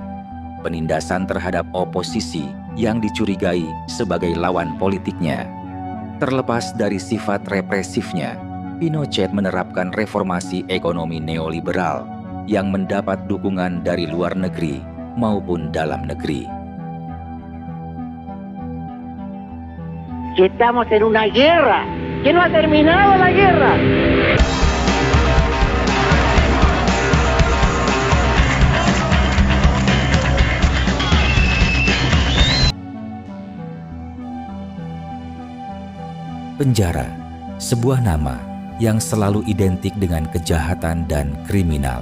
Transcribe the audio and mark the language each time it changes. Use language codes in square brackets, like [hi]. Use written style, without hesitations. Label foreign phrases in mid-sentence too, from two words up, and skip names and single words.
[id] Penindasan terhadap oposisi yang dicurigai sebagai lawan politiknya. Terlepas dari sifat represifnya, Pinochet menerapkan reformasi ekonomi neoliberal yang mendapat dukungan dari luar negeri maupun dalam negeri. [es] Que estamos en una guerra, que no ha terminado la guerra. [id] Penjara, sebuah nama yang selalu identik dengan kejahatan dan kriminal.